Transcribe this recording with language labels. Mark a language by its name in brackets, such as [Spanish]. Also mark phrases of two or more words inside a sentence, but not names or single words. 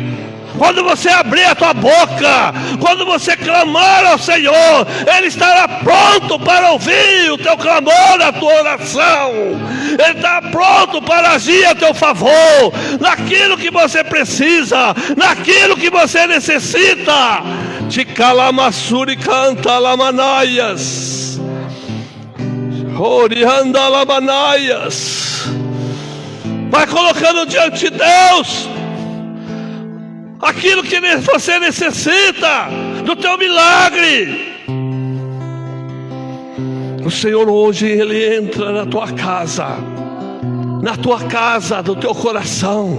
[Portuguese] Quando você abrir a tua boca, quando você clamar ao Senhor, Ele estará pronto para ouvir o teu clamor, a tua oração. Ele está pronto para agir a teu favor, naquilo que você precisa, naquilo que você necessita. De calamassuri canta lamanaias, orianda lamanaias. Vai colocando diante de Deus aquilo que você necessita do teu milagre. O Senhor hoje Ele entra na tua casa, do teu coração.